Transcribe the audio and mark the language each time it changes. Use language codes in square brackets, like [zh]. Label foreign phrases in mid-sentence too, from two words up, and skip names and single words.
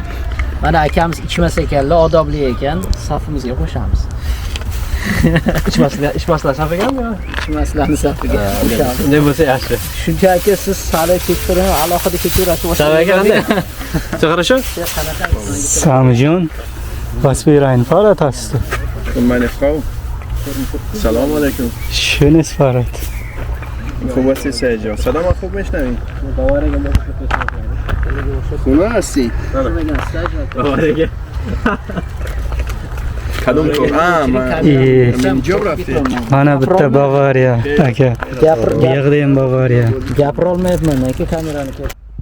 [uz] Mana akamiz ichmas ekanlar, odobli ekan, safimizga qo'shamiz. Ichmaslar saf ekanmi? Ichmaslarni safiga qo'shamiz. Ne bo'lsa yaxshi. Shunchaki siz hali kechqurun alohida kechirasiz. Sami aka qanday? Хорошо? Samijon. [de] Was für ein Fahrrad hast du? Und meine Frau. [ar] سلام عليكم. [de] Schönes Fahrrad. [fa] خوب هستی سعید جان صدا ما خوب میشنوی؟ خونه هستی؟ کدوم تو؟ من اینجا رفتی؟ [uz] Mana bitta Bavariya aka. Bu yerda ham Bavariya. Gapira olmayapman aka kamerani ko'r.